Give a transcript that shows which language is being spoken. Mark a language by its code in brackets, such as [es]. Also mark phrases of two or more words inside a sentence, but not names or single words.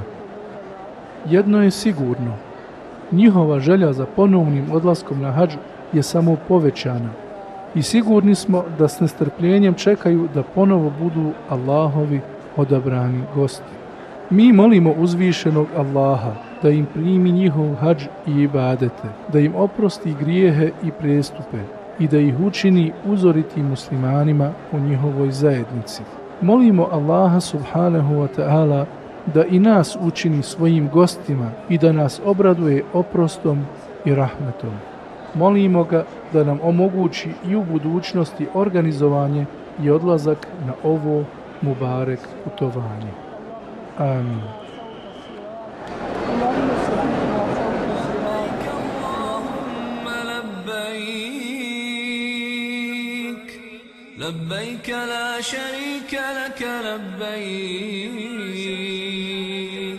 [bs] Jedno je sigurno, njihova želja za ponovnim odlaskom na hadž je samo povećana i sigurni smo da s nestrpljenjem čekaju da ponovo budu Allahovi odabrani gosti. Mi molimo uzvišenog Allaha da im primi njihov hadž i ibadete, da im oprosti grijehe i prestupe i da ih učini uzoritim muslimanima u njihovoj zajednici. Molimo Allaha [ar] سبحانه وتعالى [bs] da i nas učini svojim gostima i da nas obraduje oprostom i rahmetom. Molimo ga da nam omogući i u budućnosti organizovanje i odlazak na ovo mubarek putovanje. Amin. [ar] لبيك لا شريك لك لبيك